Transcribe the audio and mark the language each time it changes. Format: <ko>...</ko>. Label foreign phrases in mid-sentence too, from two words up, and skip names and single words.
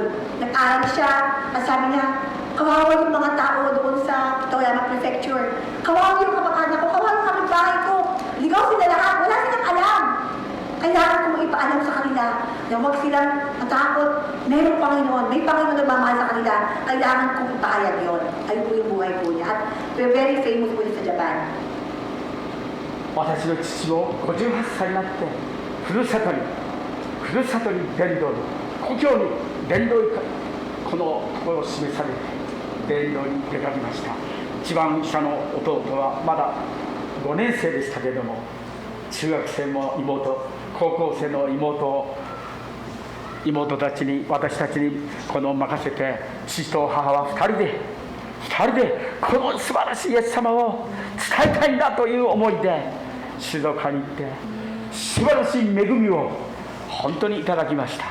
<tl>Nag-aral siya at sabi niya, kawawa yung mga tao doon sa Toyama Prefecture. Kawawa yung kapag-anak ko, kawawa yung kapitbahay ko. Ligaw sila lahat, wala silang alam. Kailangan kong ipaalam sa kanila na huwag silang matakot. Mayroong Panginoon, may Panginoon na mamahal sa kanila. Kailangan kong ipahayag yun. Ayun po yung buhay po niya.</tl> <en>At we're very famous</en> <tl>po sa</tl> <en>Japan.</en> <ja>私の父も58歳になってふるさとに伝道に故郷に伝道にこのところを示されて伝道に出かけました。一番下の弟はまだ5年生でしたけれども、中学生も妹、高校生の妹たちに、私たちにこの任せて、父と母は2人でこの素晴らしいイエス様を伝えたいんだという思いで静岡に行って、素晴らしい恵みを本当にいただきました。</ja>